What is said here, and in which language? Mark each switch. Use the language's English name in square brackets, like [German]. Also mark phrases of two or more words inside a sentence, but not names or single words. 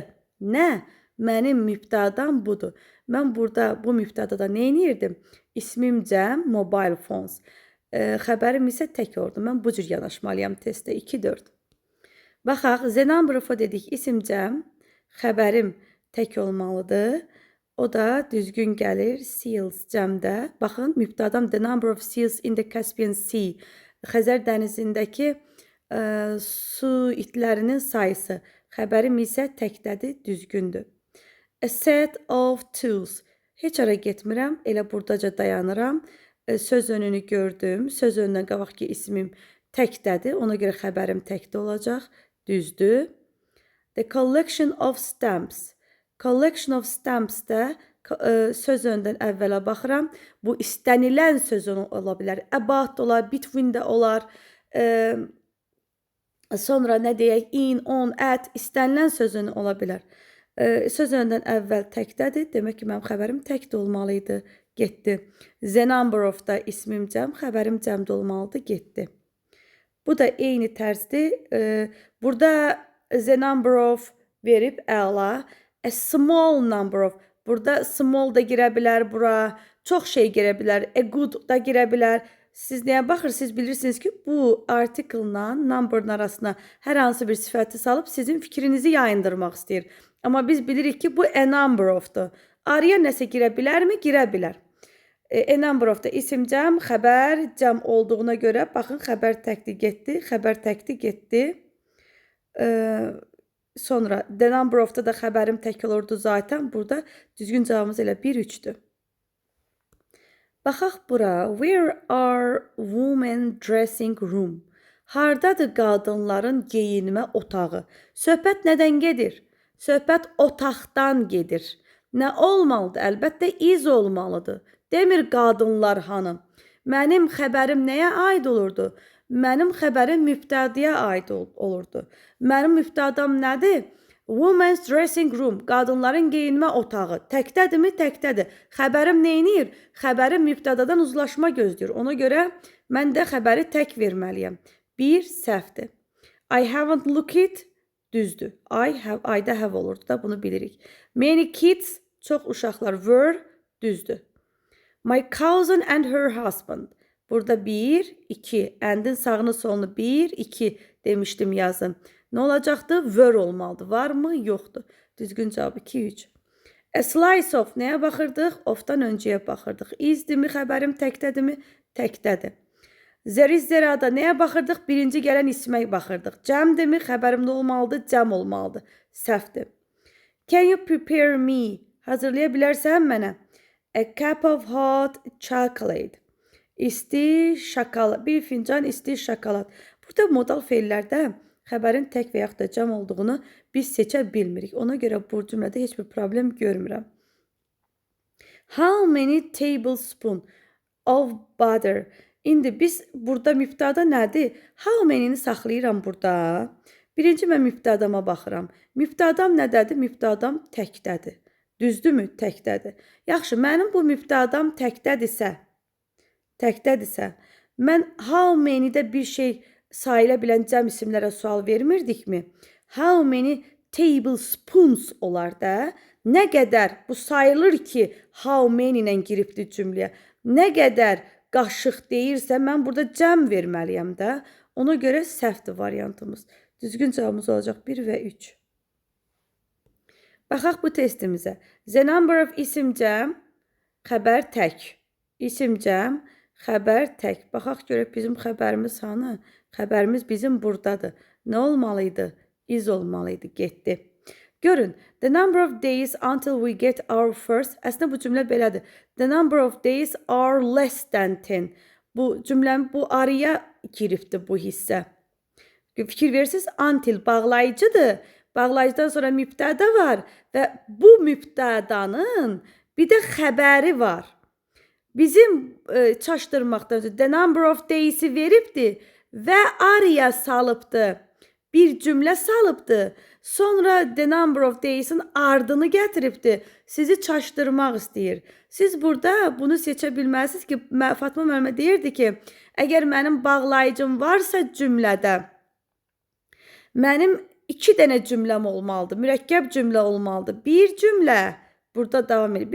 [Azerbaijani] Nə? Mənim mübtədan budur. Mən burada bu mübtədada nə edirdim? İsmim Cəm, [English] mobile phones. [Azerbaijani] Xəbərim isə tək oldu. Mən bu cür yanaşmalıyam testdə. 2-4. Baxaq, [English] the number of [Azerbaijani] dedik isim Cəm, xəbərim tək olmalıdır. O da düzgün gəlir. Seals Cəmdə. Baxın, mübtədam [English] the number of seals in the Caspian Sea. [Azerbaijani] Xəzər dənizindəki su itlərinin sayısı. Xəbərim isə təkdədir, düzgündür. [English] A set of tools. [Azerbaijani] Heç ara getmirəm, elə buradaca dayanıram. Söz önünü gördüm. Söz önündən qabaq ki, ismim təkdədir. Ona görə xəbərim təkdə olacaq. Düzdür. [English] The collection of stamps. Collection of stamps [Azerbaijani] da söz öndən əvvələ baxıram. Bu istənilən söz ola bilər. About da olar, between də olar. Sonra nə deyək? [English] In, on, at [Azerbaijani] istənilən sözün ola bilər. Söz öndən əvvəl təkdədir. Demək ki, mənim xəbərim təkdə olmalıydı. Getdi. [English] The number of [Azerbaijani] da ismim Cəm, xəbərim Cəmdə olmalıdır. Getdi. Bu da eyni tərzdir. Burada [English] the number of [Azerbaijani] verib əla. [English] A small number of. [Azerbaijani] Burada small da girə bilər bura. Çox şey girə bilər. [English] A good [Azerbaijani] da girə bilər. Siz nəyə baxırsınız? Bilirsiniz ki, bu article-la number-ın arasına hər hansı bir sifəti salıb sizin fikrinizi yayındırmaq istəyir. Amma biz bilirik ki, bu [English] a number of- [Azerbaijani] dur. Araya nəsə girə bilərmi? Girə bilər. [English] A number of [Azerbaijani] da isim Cəm, xəbər Cəm olduğuna görə baxın, xəbər təkdi getdi, xəbər təkdi getdi. Sonra [English] the number of [Azerbaijani] da xəbərim tək olurdu zaten. Burada düzgün cavabımız elə 1-3-dür. Baxaq bura. [English] Where are women dressing room? [Azerbaijani] Hardadır qadınların geyinmə otağı? Söhbət nədən gedir? Söhbət otaqdan gedir. Nə olmalıdır? Əlbəttə iz olmalıdır. Demir qadınlar hanım. Mənim xəbərim nəyə aid olurdu? Mənim xəbərim mübtədəyə aid olurdu. Mənim mübtədam nədir? [English] Women's dressing room. [Azerbaijani] Qadınların geyinmə otağı. Təkdədirmi? Təkdədir. Xəbərim neynir? Xəbərim mübtədadan uzlaşma gözləyir. Ona görə mən də xəbəri tək verməliyəm. 1 səhvdir. [English] I haven't looked düzdür. [Azerbaijani] I-da have olurdu da bunu bilirik. [English] Many kids [Azerbaijani] çox uşaqlar were düzdür. [English] My cousin and her husband. [Azerbaijani] Burada 1, 2. And'in sağını solunu 1, 2 demişdim yazın. Nə olacaqdı? Were olmalıdır. Var mı? Yoxdur. Düzgün cavab 2, 3. [English] A slice of. [Azerbaijani] Nəyə baxırdıq? Of-dan öncəyə baxırdıq. İzdimi? Xəbərim təkdədirmi? Təkdədir. [English] There is [Azerbaijani] there-da nəyə baxırdıq? Birinci gələn ismə baxırdıq. Cəmdirmi? Xəbərim nə olmalıdır? Cəm olmalıdır. Səhvdir. [English] Can you prepare me? [Azerbaijani] Hazırlaya bilərsən mənə? [English] A cup of hot chocolate. [Azerbaijani] İsti şokolad. Bir fincan isti şokolad. Burada modal feillərdə xəbərin tək və yaxud da cəm olduğunu biz seçə bilmirik. Ona görə bu cümlədə heç bir problem görmürəm. [English] How many tablespoon of butter? [Azerbaijani] İndi biz burada mübtəda nədir? [English] How many- [Azerbaijani] ni saxlayıram burada. Birinci mən mübtədama baxıram. Mübtədam nədədir? Mübtədam təkdədir. Düzdürmü? Təkdədir. Yaxşı, mənim bu mübtədam təkdədirsə, mən [English] how many- [Azerbaijani] də bir şey sayıla bilən cəm isimlərə sual vermirdikmi? [English] How many tablespoons [Azerbaijani] olar da? Nə qədər bu sayılır ki, [English] how many [Azerbaijani] ilə giribdir cümləyə? Nə qədər qaşıq deyirsə, mən burada cəm verməliyəm də. Ona görə səhvdir variantımız. Düzgün cavabımız olacaq 1 və 3. Baxaq bu testimizə. [English] The number of [Azerbaijani] isim cəm, xəbər tək. İsim cəm, xəbər tək. Baxaq görək bizim xəbərimiz hanı? Xəbərimiz bizim buradadır. Nə olmalıydı? İz olmalıydı. Getdi. Görün. [English] The number of days until we get our first. [Azerbaijani] Əslində bu cümlə belədir. [English] The number of days are less than 10. [Azerbaijani] Bu cümlənin bu araya giribdir bu hissə. Fikir verirsiniz, until bağlayıcıdır. Bağlayıcıdan sonra mübtəda var və bu mübtədanın bir də xəbəri var. Bizim çaşdırmaqdan [English] the number of days- [Azerbaijani] i veribdir və araya salıbdı. Bir cümlə salıbdı. Sonra [English] the number of days'in [Azerbaijani] ardını gətiribdi. Sizi çaşdırmaq istəyir. Siz burada bunu seçə bilməlisiniz ki, Fatma müəllimə deyirdi ki, əgər mənim bağlayıcım varsa cümlədə, mənim 2 dənə cümləm olmalıdır. Mürəkkəb cümlə olmalıdır. Bir cümlə burada davam edir.